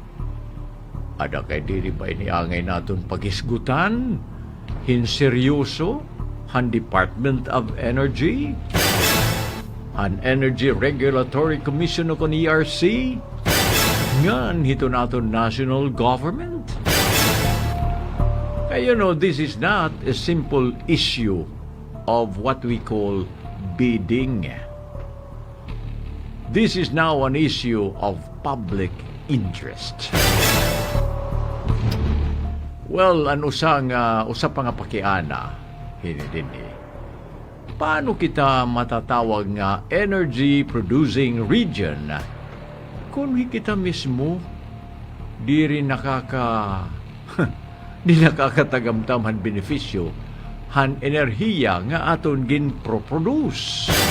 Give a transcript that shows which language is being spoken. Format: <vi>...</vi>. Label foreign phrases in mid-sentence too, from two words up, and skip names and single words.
<war>Ada kay diri ba iniangay naton paghisgutan hin seryoso han Department of Energy, han Energy Regulatory Commission o kon ERC, ngan hito naton national government.</war> <en>Kaya you know, this is not a simple issue of what we call bidding. This is now an issue of public interest. Well,</en> <war>ang usa pa nga pakiana, din eh. Paano kita matatawag nga</war> <en>energy producing region</en> <war>kung kita mismo di rin di nakakatagamtam han benepisyo han enerhiya nga aton ginproproduce.</war>